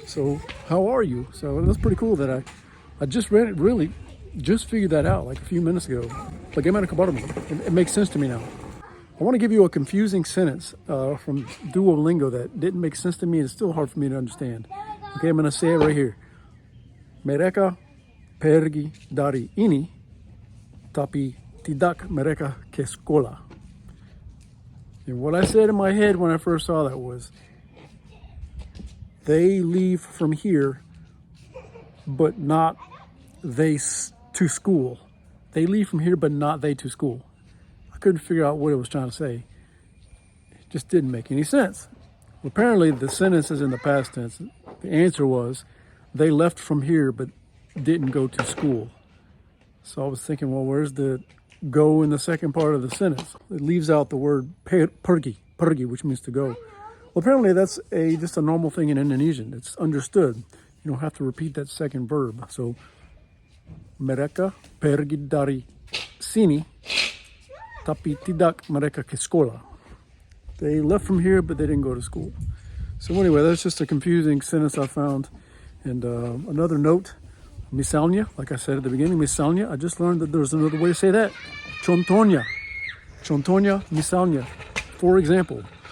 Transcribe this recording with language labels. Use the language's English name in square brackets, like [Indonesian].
[English] So how are you? So that's pretty cool that I just read it, really just figured that out like a few minutes ago. [Indonesian] Bagaimana kabarmu? [English] It makes sense to me now. I want to give you a confusing sentence from Duolingo that didn't make sense to me and it's still hard for me to understand. Okay, I'm going to say it right here. [Indonesian] Mereka pergi dari ini, tapi tidak mereka ke sekolah. [English] And what I said in my head when I first saw that was, they leave from here, but not they to school. They leave from here, but not they to school. I couldn't figure out what it was trying to say. It just didn't make any sense. Well, apparently the sentence is in the past tense. The answer was, they left from here, but didn't go to school. So I was thinking, well, where's the go in the second part of the sentence? It leaves out the word pergi, which means to go. Well, apparently that's just a normal thing in Indonesian. It's understood. You don't have to repeat that second verb. [Indonesian] So, mereka pergi dari sini, tapi tidak mereka ke sekolah. [English] They left from here, but they didn't go to school. So anyway, that's just a confusing sentence I found. And another note, misalnya, like I said at the beginning, misalnya, I just learned that there's another way to say that. Contohnya, misalnya, for example.